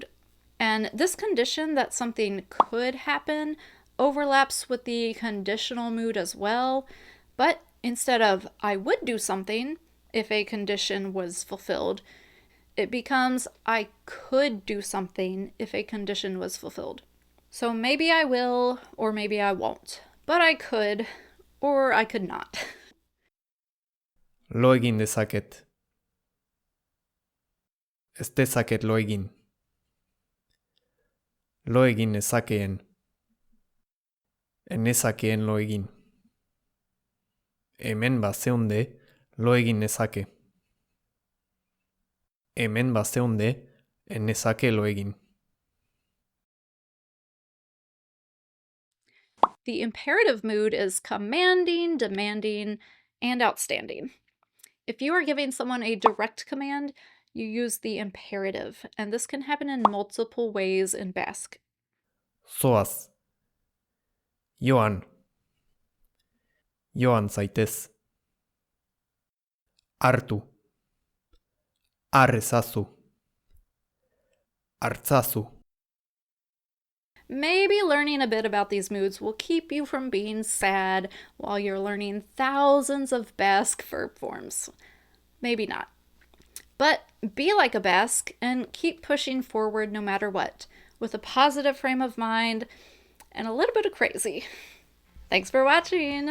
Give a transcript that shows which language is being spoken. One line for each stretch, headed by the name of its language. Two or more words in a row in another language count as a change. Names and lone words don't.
English: And this condition that something could happen overlaps with the conditional mood as well, but Instead of I would do something if a condition was fulfilled, it becomes I could do something if a condition was fulfilled. So maybe I will, or maybe I won't. But I could, or I could not.
Basque: Lo egin dezaket. Ez dezaket lo egin. Lo egin nezakeen. Enezakeen lo egin. Hemen bazeunde lo egin nezake. Hemen bazeunde enezake lo egin.
English: The imperative mood is commanding, demanding, and outstanding. If you are giving someone a direct command, you use the imperative, and this can happen in multiple ways in Basque.
Basque: Zoaz. Joan. Joan zaitez. Hartu. Har ezazu. Hartzazu.
English: Maybe learning a bit about these moods will keep you from being sad while you're learning thousands of Basque verb forms. Maybe not. But be like a Basque and keep pushing forward no matter what, with a positive frame of mind and a little bit of crazy.